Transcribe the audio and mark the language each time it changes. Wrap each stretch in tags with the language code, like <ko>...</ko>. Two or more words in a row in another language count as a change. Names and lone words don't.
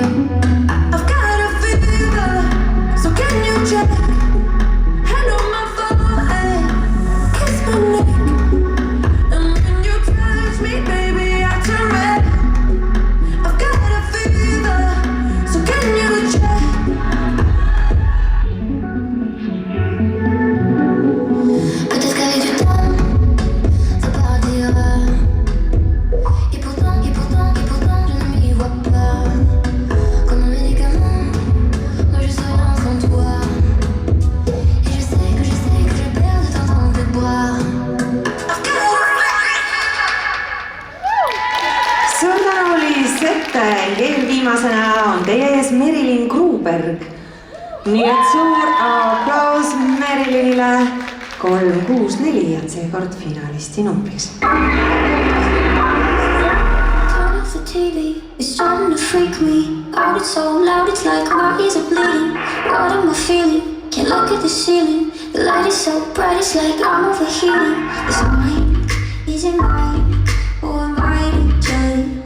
<en>I've got a fever, so can you check? Hand on my forehead, kiss my neck. And when you touch me, baby, I turn red. I've got a fever, so can you check?</en> <fr>Peut-être qu'avec du temps, ça partira. Et pourtant, je ne m'y vois pas. Comme un médicament, moi je serai rien sans toi. Et je sais que je perds de temps dans tes bras.</fr> <et>Suur tänu, Lissette! Eelviimasena on teie ees Merilin Gruberg. Nii et suur aplaus Merilinile. 364 on seekord finalisti numbriks.</et> <en>Turn off the TV, it's starting to freak me out. It's so loud, it's like my ears are bleeding. What am I feeling? Can't look at the ceiling. The light is so bright, it's like I'm overheating. Is it mine? Is it mine? Who am I to judge?</en>